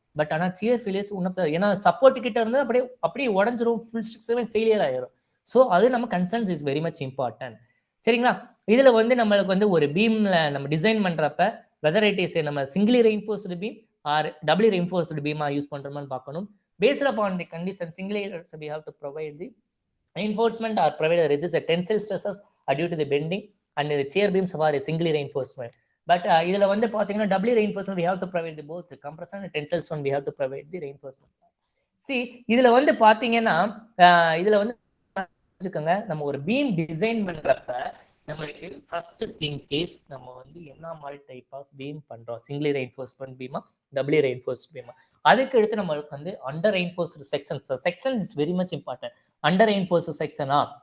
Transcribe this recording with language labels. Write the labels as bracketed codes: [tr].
[ta] But ஆனா shear failures ஏன்னா support கிட்ட இருந்து அப்படியே உடஞ்சிரும், ஃபுல் ஸ்ட்ரக்சர் ஃபெயிலியர் ஆயிரும். ஸோ அது நம்ம [en] Concerns is very much important. [ta] சரிங்களா? இதுல வந்து நம்மளுக்கு வந்து ஒரு பீம்ல நம்ம டிசைன் பண்றப்ப வெதர் இட் இஸ் நம்ம singly reinforced beam R doubly reinforced Bima use பண்றோம்னு பார்க்கணும். [en] Based upon the condition singly we have to provide the reinforcement or provide a resist the tensile stresses due to the bending and the shear beams for a singly reinforcement. But [ta] இதுல வந்து பாத்தீங்கன்னா [en] doubly reinforcement we have to provide the both the compression and tensile stress we have to provide the reinforcement. [ta] இதுல வந்து பாத்தீங்கன்னா இதுல வந்து நம்ம ஒரு பீம் டிசைன் பண்றப்ப நம்மளுக்கு ஃபர்ஸ்ட் திங் கேஸ் நம்ம வந்து என்ன மாதிரி டைப் ஆஃப் பீம் பண்றோம், singly reinforcement Bima doubly reinforced Bima. அதுக்கு அடுத்து நம்மளுக்கு வந்து [en] Under reinforced sections is very much important. [ta] Under reinforced செக்ஷனா